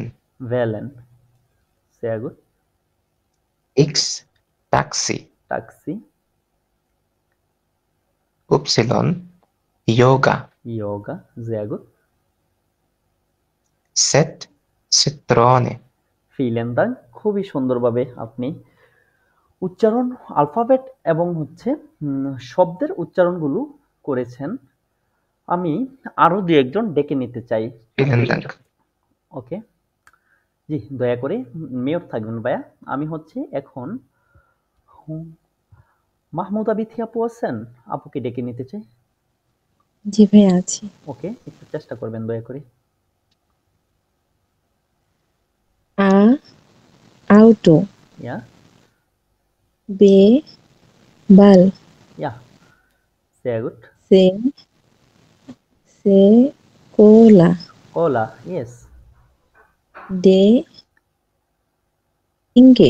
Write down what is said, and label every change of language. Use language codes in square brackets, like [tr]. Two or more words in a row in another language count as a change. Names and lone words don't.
[de] wählen, sehr gut. X Taxi. Taxi, Y Yoga. Yoga, sehr gut. Z Zitrone. Vielen Dank, [bn] খুবই সুন্দরভাবে আপনি উচ্চারণ, আলফাবেট এবং হচ্ছে শব্দের উচ্চারণগুলো করেছেন। আমি আরো দু একজন ডেকে নিতে চাই। [de] Vielen Dank. [bn] ওকে, জি দয়া করে মেয়র থাকবেন ভাইয়া। আমি হচ্ছে এখন মাহমুদা বিথি আপু আছেন, আপুকে ডেকে নিতে চাই। জি ভাইয়া আছি। ওকে, একটু চেষ্টা করবেন দয়া করে। [de] আ auto, ইয়া B ball, ইয়া, sehr gut. C cola, Cola, yes. D dinge,